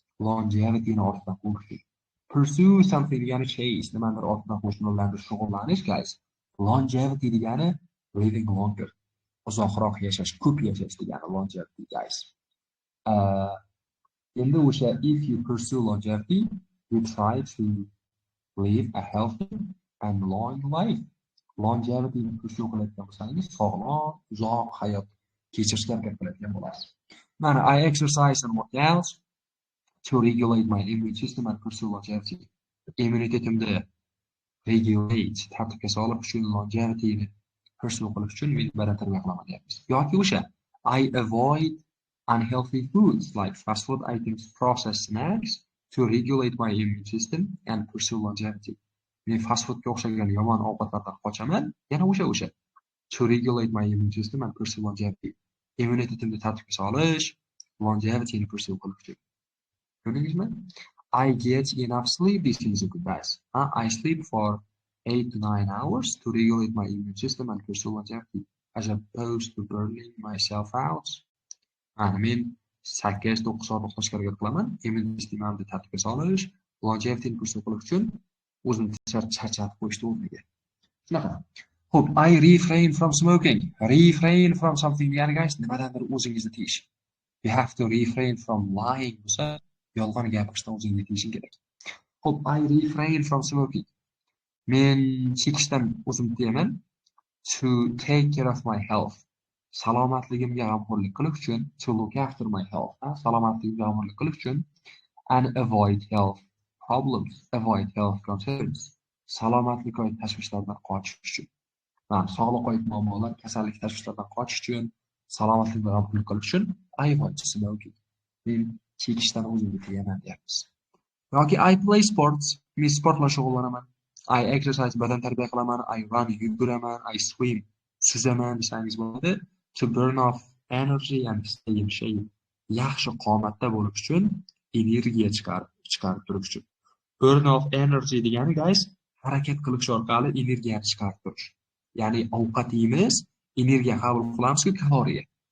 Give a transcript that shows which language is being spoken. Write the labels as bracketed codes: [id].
[uz] Longevityni ortidan qo'yish uchun. [en] Pursue something, [uz] ya'ni chase, nimadir ortidan qo'yish, shug'ullanish, guys. Longevity degani [en] living longer. [uz] Uzoqroq yashash, ko'p yashash degani longevity, guys. Endi o'sha [en] if you pursue longevity, you try to live a healthy and long life. [uz] Longevity pursue qilayotgan bo'lsangiz, sog'lom, uzoq hayot kechirishga harakat qilayotgan bo'lasiz. [en] Mana I exercise and work out to regulate my immune system and pursue longevity. [uz] Immunitetimni regulate, tartibga solish uchun longevityni pursue qilish uchun men badan tarbiya qilaman deyapmiz. Yoki o'sha [en] I avoid unhealthy foods like fast food items, processed snacks to regulate my immune system and pursue longevity. [uz] Men fast foodga o'xshagan yomon ovqatlardan qochaman. Yana o'sha [en] to regulate my immune system and pursue longevity. [uz] Immunitetimni tartibga solish, longevityni pursue qilish uchun. Ko'rdingizmi? [en] I get enough sleep. This is a good advice. I sleep for 8 to 9 hours to regulate my immune system and pursue longevity, as opposed to burning myself out. [uz] Men 8-9 soat uxlashga harakat qilaman. Immune sistemimni tartibga solish, longevityni pursue qilish uchun o'zimni charchatib qo'yishni o'rniga. Shunaqa. [en] Xo'p, I refrain from smoking. Refrain from something degani guys, [uz] nimadandir o'zingizni tiyish. [en] You have to refrain from lying. [uz] Bo'lsa, yolg'on gapirishdan o'zingni tiyishing kerak. Xo'p, [en] I refrain from smoking. [uz] Men chekishdan o'zimni tiyaman. [en] To take care of my health. [uz] Salomatligimga g'amxo'rlik qilish uchun, [en] to look after my health. [uz] Salomatligimga g'amxo'rlik qilish uchun [en] and avoid health problems, avoid health concerns. [uz] Salomatlik oid tashvishlardan qochish uchun. Sog'liq oid muammolar, kasallik tashvishlardan qochish uchun, salomatlikni g'amxo'rlik qilish uchun [en] I avoid smoking. [uz] Men chekishdan o'zimni tiyaman deyapmiz. Yoki [en] I play sports. [uz] Men sport bilan shug'ullanaman. [en] I exercise, [uz] badan tarbiya qilaman. [en] I run, [uz] yuguraman. [en] I swim, [uz] suzaman desangiz bo'ladi. [en] To burn off energy and stay in shape. [uz] Yaxshi qomatda bo'lish uchun, energiya chiqarib turish uchun. [en] Burn off energy [uz] degani guys, harakat qilish orqali energiyani chiqarib turish. Ya'ni ovqat yeymiz, energiya qabul qilamiz-ku kaloriya.